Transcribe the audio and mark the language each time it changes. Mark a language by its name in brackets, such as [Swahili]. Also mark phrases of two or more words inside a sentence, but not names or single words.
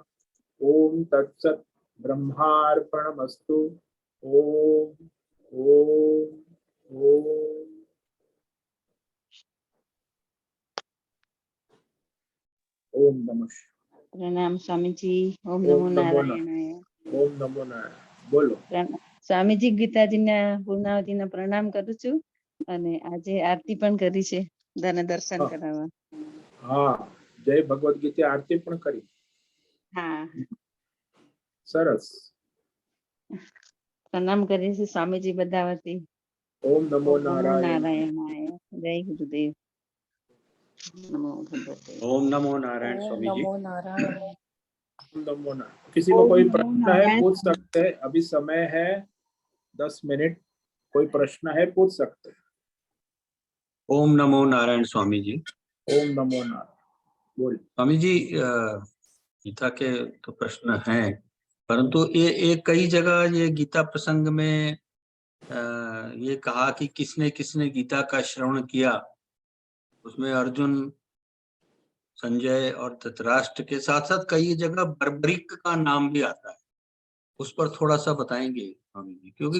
[Sanskrit] ओम तत्सत् ब्रह्मार्पणमस्तु। ओम ओम ओम। ओम नमः। [Hindi] प्रणाम स्वामी जी। ओम [Sanskrit] ओम नमो नमो नारायणाय। ओम नमो नारायण। बोलो। [Gujarati] સ્વામીજી ગીતાજીના પૂર્ણાવતીના પ્રણામ કરું છું અને આજે આરતી પણ કરી છે ધન દર્શન હા. કરાવવા. હા, જય ભગવદ ગીતા આરતી પણ કરી। હા, सरस। પ્રણામ કરી છે સ્વામીજી બધા વતી. [Sanskrit] ओम नमो ઓમ નમો नारायण। નારાયણાય. જય ગુરુદેવ. નમો ભગવતે. ओम नमो नारायण ओम [Hindi] स्वामी जी। [Sanskrit] नमो नारायण। ओम नमो नारायण। [Hindi] किसी को [Sanskrit] ઓમ [Hindi] कोई [Sanskrit] નમો [Hindi] प्रश्न है [Sanskrit] નારાયણ. [Hindi] पूछ सकते हैं, अभी समय है 10 मिनट। कोई प्रश्न है पूछ सकते हैं। [Sanskrit] ओम नमो नारायण स्वामी जी। ओम नमो नारायण। बोल। [Hindi] स्वामी जी, गीता के तो प्रश्न हैं, परंतु ये कई जगह ये गीता प्रसंग में ये कहा कि किसने किसने गीता का श्रवण किया, उसमें अर्जुन संजय और धृतराष्ट्र के साथ साथ कई जगह बर्बरिक का नाम भी आता है, उस पर थोड़ा सा बताएंगे स्वामी जी, क्योंकि